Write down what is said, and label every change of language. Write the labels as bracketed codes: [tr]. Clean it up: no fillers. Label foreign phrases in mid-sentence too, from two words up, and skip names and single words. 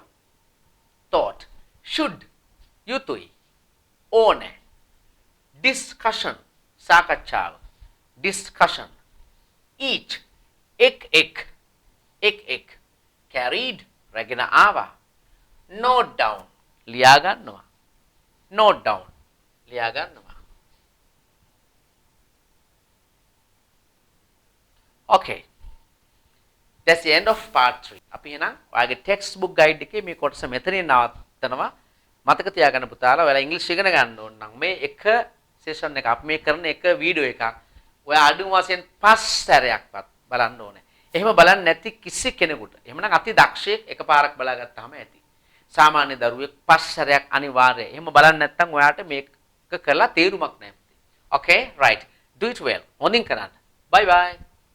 [en] Should යුතුයි. [si] ඕනේ. Discussion සාකච්ඡාව. [en] Each එක්. [si] Carried රැගෙන ආවා. [en] Note down [si] ලියා ගන්නවා. [en] Okay. That's the end of part 3. [si] අපි එහෙනම් ඔයාගේ [en] textbook guide [si] එකේ මේ කොටස මෙතනින් නවත්තනවා. මතක තියාගන්න පුතාලා ඔයාලා ඉංග්‍රීසි ඉගෙන ගන්න ඕන නම් මේ එක session එක අපි මේ කරන එක වීඩියෝ එකක් ඔයා අඩුම වශයෙන් 5 සැරයක්වත් බලන්න ඕනේ. එහෙම බලන්නේ නැති කිසි කෙනෙකුට එහෙමනම් අති දක්ෂයෙක් එකපාරක් බලාගත්තාම ඇති. සාමාන්‍ය දරුවෙක් 5 සැරයක් අනිවාර්යයි. එහෙම බලන්නේ නැත්නම් ඔයාට මේක කරලා තේරුමක් නැහැ. [en] Okay, right. Do it well. [si] හොඳින් කරන්න. [en] Bye bye.